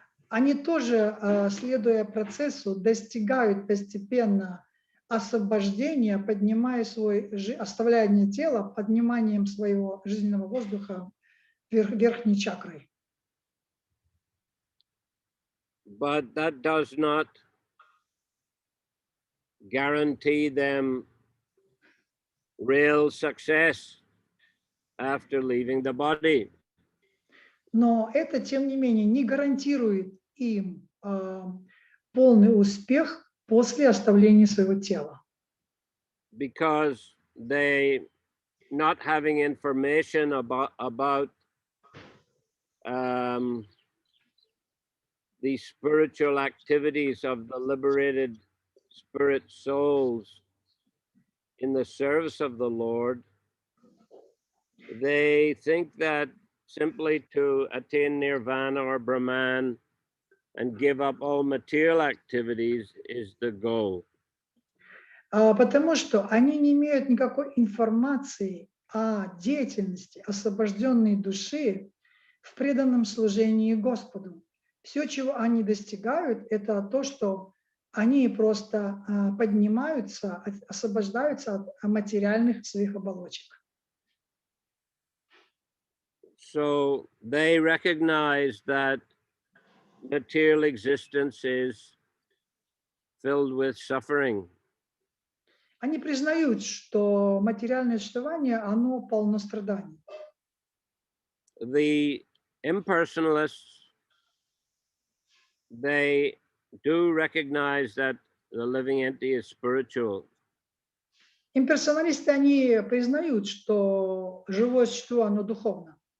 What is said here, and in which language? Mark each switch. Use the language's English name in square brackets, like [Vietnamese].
[Russian] Они тоже, следуя процессу, достигают постепенно освобождения, оставляя тело, подниманием своего жизненного воздуха верхней чакрой. [English] But that does not guarantee them real success after leaving the body. [Russian] Но это, тем не менее, не гарантирует им полный успех после оставления своего тела. [English] Because they not having information about the spiritual activities of the liberated spirit souls in the service of the Lord, they think that simply to attain nirvana or Brahman and give up all material activities is the goal. [Russian] Потому что они не имеют никакой информации о деятельности освобожденной души в преданном служении Господу. Все, чего они достигают, это то, что они просто поднимаются, освобождаются от материальных своих оболочек. [English] So they recognize that material existence is filled with suffering. [Russian] Они признают, что материальное существование, оно полно страданий. [English] The impersonalists, they do recognize that the living entity is spiritual. [Russian] Имперсоналисты, они признают, что живое существо, оно духовно.